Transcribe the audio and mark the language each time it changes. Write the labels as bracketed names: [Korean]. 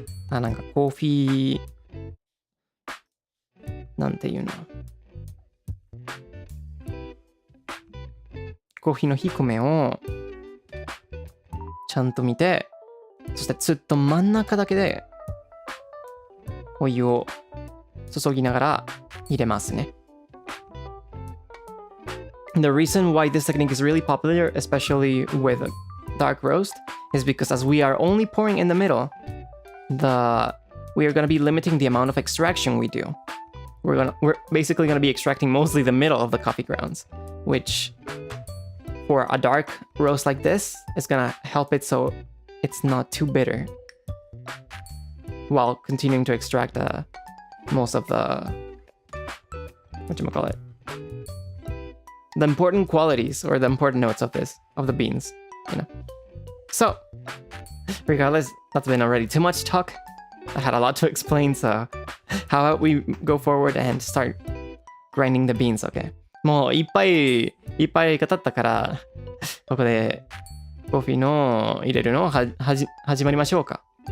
[Japanese] なんかコーヒーなんていうの、コーヒーの低めをちゃんと見て、そしてずっと真ん中だけでお湯を注ぎながら入れますね。 [English] The reason why this technique is really popular, especially with dark roast, is because as we are only pouring in the middle, we are going to be limiting the amount of extraction we do. We're basically going to be extracting mostly the middle of the coffee grounds, which for a dark roast like this is going to help it so it's not too bitter, while continuing to extract most of the the important qualities or the important notes of the beans, you know. So regardless, that's been already too much talk. I had a lot to explain, so how about we go forward and start grinding the beans, okay? [Japanese] もういっぱい語ったからここでコーヒーの入れるのを始まりましょうか。